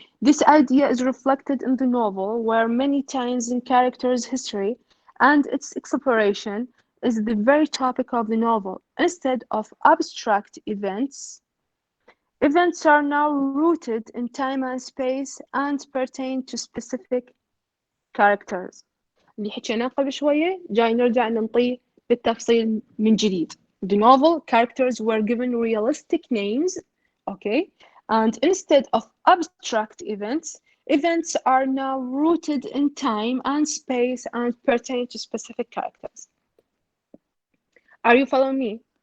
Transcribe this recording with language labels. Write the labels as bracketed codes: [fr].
[en] This idea is reflected in the novel, where many times in characters' history and its exploration is the very topic of the novel. Instead of abstract events, events are now rooted in time and space and pertain to specific characters. [ar] اللي حكيناه قبل شوية جاي نرجع ننطيه بالتفصيل من جديد. [en] The novel characters were given realistic names, okay, and instead of abstract events, events are now rooted in time and space and pertain to specific characters. Are you following me?